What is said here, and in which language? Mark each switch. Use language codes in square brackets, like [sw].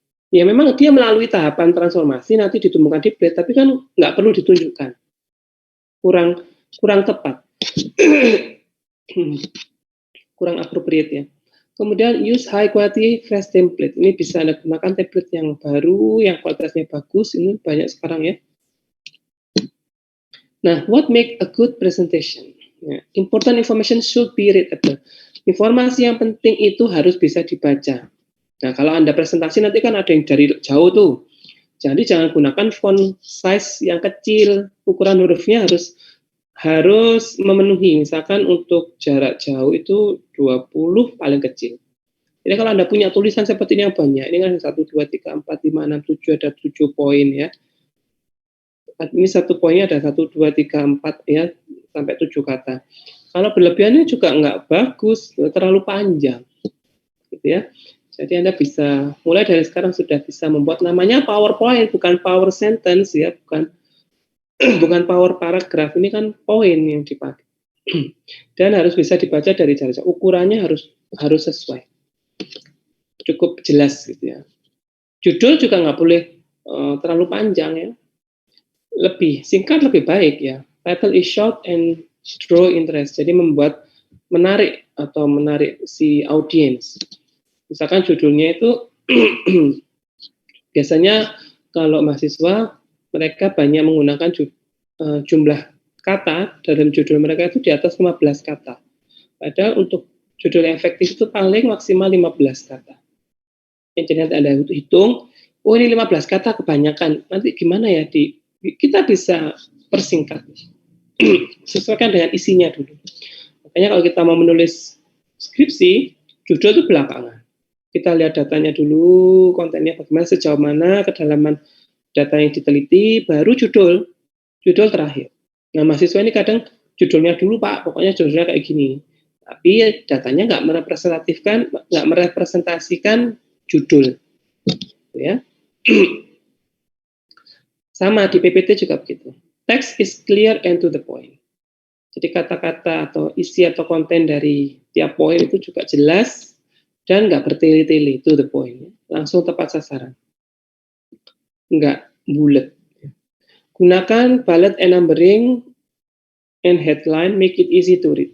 [id] Ya memang dia melalui tahapan transformasi nanti ditumbuhkan di plate, tapi kan nggak perlu ditunjukkan. Kurang tepat. Kurang [en] appropriate [id] ya. Kemudian [en] use high quality fresh template. [id] Ini bisa Anda gunakan template yang baru, yang kualitasnya bagus. Ini banyak sekarang ya. [en] Nah, what make a good presentation? Ya, important information should be readable. [id] Informasi yang penting itu harus bisa dibaca. Nah, kalau Anda presentasi nanti kan ada yang dari jauh tuh. Jadi jangan gunakan font size yang kecil. Ukuran hurufnya harus memenuhi. Misalkan untuk jarak jauh itu 20 paling kecil. Jadi kalau Anda punya tulisan seperti ini yang banyak, ini kan 1, 2, 3, 4, 5, 6, 7, ada 7 poin ya. Ini satu poinnya ada 1, 2, 3, 4 ya, sampai 7 kata. Kalau berlebihannya juga nggak bagus, terlalu panjang. Gitu ya. Jadi Anda bisa, mulai dari sekarang sudah bisa membuat namanya PowerPoint, bukan Power Sentence ya, bukan power paragraf, ini kan poin yang dipakai. Dan harus bisa dibaca dari jarak jauh. Ukurannya harus sesuai. Cukup jelas gitu ya. Judul juga nggak boleh terlalu panjang ya. Lebih singkat lebih baik ya. [en] Title is short and draw interest. [id] Jadi membuat menarik si audiens. Misalkan judulnya itu biasanya kalau mahasiswa mereka banyak menggunakan jumlah kata dalam judul mereka itu di atas 15 kata. Padahal untuk judul efektif itu paling maksimal 15 kata. Yang jadi nanti Anda hitung, oh ini 15 kata kebanyakan. Nanti gimana ya kita bisa persingkat. Sesuaikan dengan isinya dulu. Makanya kalau kita mau menulis skripsi, judul itu belakangan. Kita lihat datanya dulu, kontennya bagaimana, sejauh mana kedalaman data yang diteliti, baru judul terakhir. Nah, mahasiswa ini kadang judulnya dulu Pak, pokoknya judulnya kayak gini. Tapi datanya nggak merepresentasikan judul. Ya. Sama di PPT juga begitu. [en] Text is clear and to the point. [id] Jadi kata-kata atau isi atau konten dari tiap poin itu juga jelas dan nggak bertele-tele, [en] to the point. [id] Langsung tepat sasaran. Nggak bulat. Gunakan [en] bullet and numbering and headline, make it easy to read.